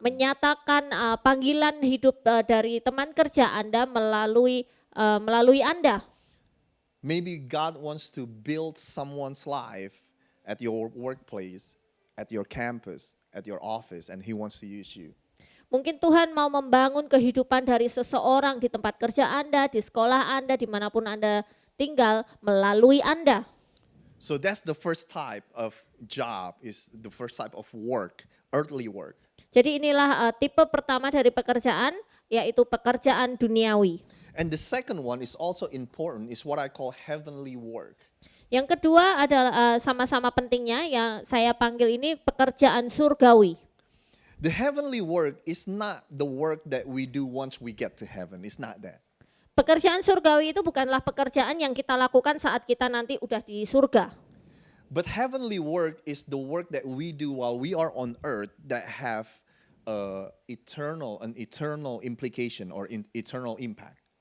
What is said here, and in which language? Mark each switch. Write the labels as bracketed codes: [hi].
[id] menyatakan panggilan hidup dari teman kerja Anda melalui Anda. [en] Maybe God wants to build someone's life at your workplace, at your campus, at your office, and he wants to use you. [id] Mungkin Tuhan mau membangun kehidupan dari seseorang di tempat kerja Anda, di sekolah Anda, dimanapun Anda tinggal melalui Anda. [en] So that's the first type of job, is the first type of work, earthly work. [id] Jadi inilah tipe pertama dari pekerjaan, yaitu pekerjaan duniawi. [en] And the second one is also important, is what I call heavenly work. [id] Yang kedua adalah sama-sama pentingnya yang saya panggil ini pekerjaan surgawi. [en] The heavenly work is not the work that we do once we get to heaven. It's not that. [id] Pekerjaan surgawi itu bukanlah pekerjaan yang kita lakukan saat kita nanti udah di surga. [en] But heavenly work is the work that we do while we are on earth that have an eternal implication or eternal impact.